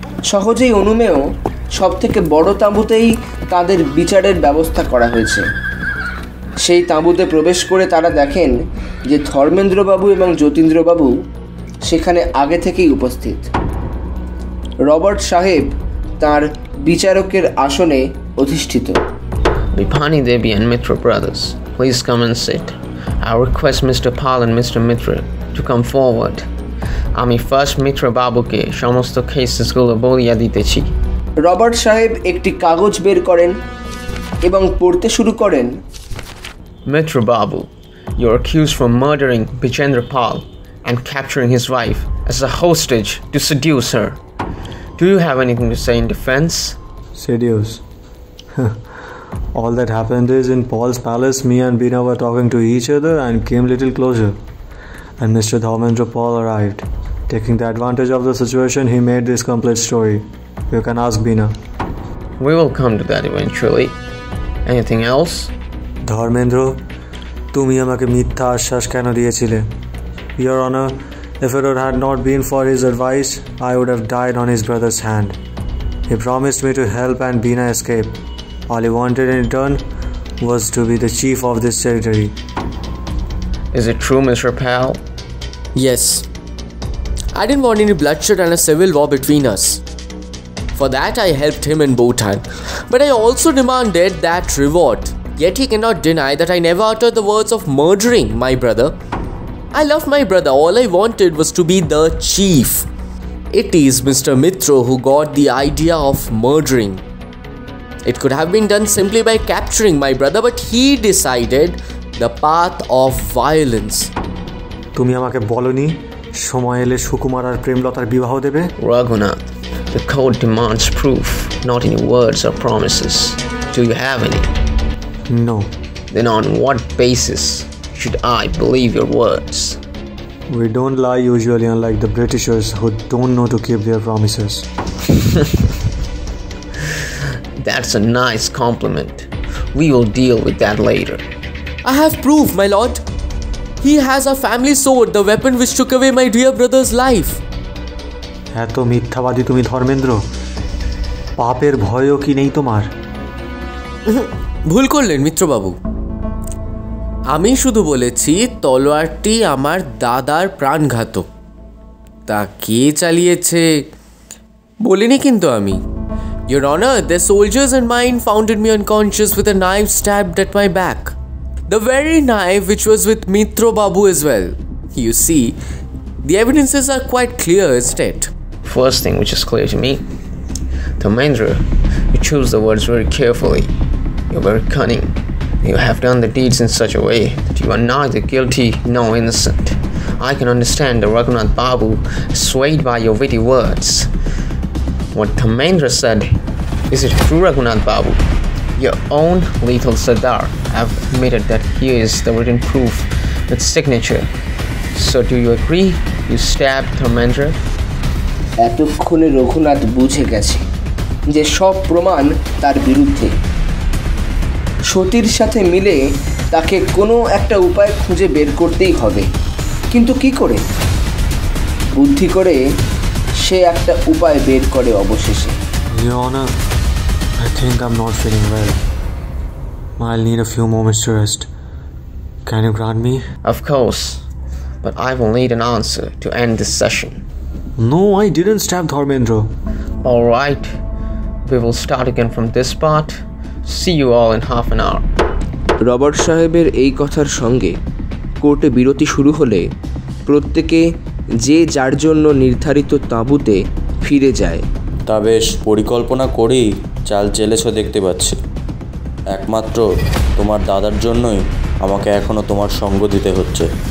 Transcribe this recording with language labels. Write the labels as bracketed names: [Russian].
[Bangla] সহজেই অনুমেয় সবথেকে বড় তাঁবুতেই তাদের বিচারের ব্যবস্থা করা হয়েছে। সেই তাঁবুতে প্রবেশ করে তারা দেখেন যে ধর্মেন্দ্রবাবু এবং যতীন্দ্রবাবু সেখানে আগে থেকেই উপস্থিত। রবার্ট সাহেব তার বিচারকের আসনে অধিষ্ঠিত। [English] Vipani Devi and Mitra brothers, please come and sit. I request Mr. Pal and Mr. Mitra to come forward. [Bangla] আমি ফার্স্ট মিত্র বাবুকে সমস্ত কেসেসগুলো বলিয়া দিতেছি। রবার্ট সাহেব একটি কাগজ বের করেন এবং পড়তে শুরু করেন। [English] Mitra Babu, you are accused for murdering Bijendra Pal and capturing his wife as a hostage to seduce her. Do you have anything to say in defense? Seduce? All that happened is in Paul's palace, me and Bina were talking to each other and came little closer. And Mr. Dharmendra Paul arrived. Taking the advantage of the situation, he made this complete story. You can ask Bina. We will come to that eventually. Anything else? [Bangla] Dharmendra, তুমি আমাকে মিথ্যা আশ্বাস কেন দিয়েছিলে? [English] Your Honor, if it had not been for his advice, I would have died on his brother's hand. He promised me to help and Bina escape. All he wanted in return was to be the chief of this territory. Is it true, Mr. Pal? Yes. I didn't want any bloodshed and a civil war between us. For that I helped him in Bhutan. But I also demanded that reward. Yet he cannot deny that I never uttered the words of murdering my brother. I love my brother. All I wanted was to be the chief. It is Mr. Mitro who got the idea of murdering. It could have been done simply by capturing my brother, but he decided the path of violence. [Bangla] তুমি আমাকে বলনি সময় এলে সুকুমার আর প্রেমলতার বিবাহ দেবে? [English] Raghunath, the court demands proof, not any words or promises. Do you have any? No. Then on what basis should I believe your words? We don't lie usually, unlike the Britishers who don't know to keep their promises. That's a nice compliment. We will deal with that later. I have proof, my lord. He has a family sword, the weapon which took away my dear brother's life. [Bangla] এত মিথ্যাবাদী তুমি ধর্মেন্দ্র, পাপের ভয়ও কি নেই তোমার? ভুল করলেন মিত্রবাবু। আমি শুধু বলেছি তলোয়ারটি আমার দাদার প্রাণঘাতক। তা কে চালিয়েছে বলিনি কিন্তু আমি। [English] Your Honor, the soldiers and mine found me unconscious with a knife stabbed at my back. The very knife which was with Mitro Babu as well. You see, the evidences are quite clear, isn't it? First thing which is clear to me, Dharmendra, you choose the words very carefully. You're very cunning. You have done the deeds in such a way that you are neither guilty nor innocent. I can understand the Raghunath Babu swayed by your witty words. What Dharmendra said, is it true, Raghunath Babu? Your own lethal Sardar have admitted that here is the written proof with signature. So do you agree you stabbed Dharmendra? [Bangla] এতক্ষণে রঘুনাথ বুঝে গেছে যে সব প্রমাণ তার বিরুদ্ধে। সতীর সাথে মিলে তাকে কোনো একটা উপায় খুঁজে বের করতেই হবে, কিন্তু কি করে? বুদ্ধি করে সে একটা উপায় বের করে অবশেষে। [English] Your Honor, I think I'm not feeling well. I'll need a few moments to rest. Can you grant me? Of course, but I will need an answer to end this session. No, I didn't stab Dharmendra. All right, we will start again from this part. See you all in half an hour. [Bangla] Robert সাহেবের এই কথার সঙ্গে কোর্টে বিরতি শুরু হলে প্রত্যেকে যে যার জন্য নির্ধারিত তাঁবুতে ফিরে যায়। তা বেশ পরিকল্পনা করেই চাল চেলেছ দেখতে পাচ্ছি। একমাত্র তোমার দাদার জন্যই আমাকে এখনও তোমার সঙ্গ দিতে হচ্ছে।